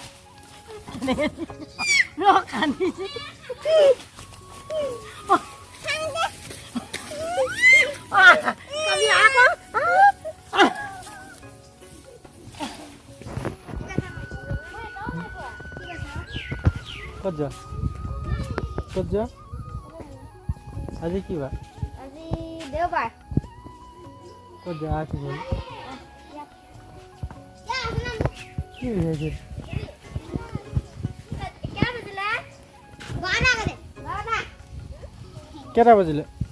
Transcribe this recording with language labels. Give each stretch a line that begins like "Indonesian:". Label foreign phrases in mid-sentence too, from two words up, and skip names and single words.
Vietnamese: Nó cắn đi chứ. Làm gì ác quá. Cất giờ.
Assamese: আজি কি বাৰ? আজি দেওবাৰ। ক'ত যা আছে বল? কি হৈছে? কেইটা বাজিলে?